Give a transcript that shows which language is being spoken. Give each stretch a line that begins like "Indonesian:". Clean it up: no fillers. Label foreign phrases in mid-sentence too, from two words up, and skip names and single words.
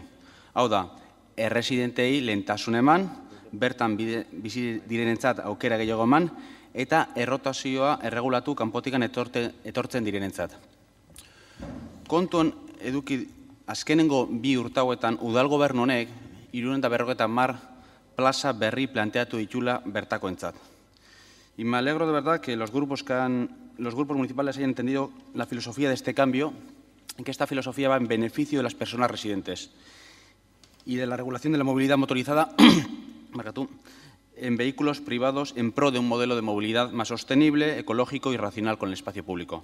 Basque: Hau da, erresidentei lehentasun eman, bertan bizi direnentzat aukera gehiago eman, eta errotazioa erregulatu kanpotikan etortzen direnentzat. Kontuan eduki azkenengo 2 urtauetan udal gobernu honek 350 plaza berri planteatu ditula bertakoentzat.
Spanish: Y me alegro de verdad que los grupos municipales hayan entendido la filosofía de este cambio, en que esta filosofía va en beneficio de las personas residentes y de la regulación de la movilidad motorizada en vehículos privados en pro de un modelo de movilidad más sostenible, ecológico y racional con el espacio público.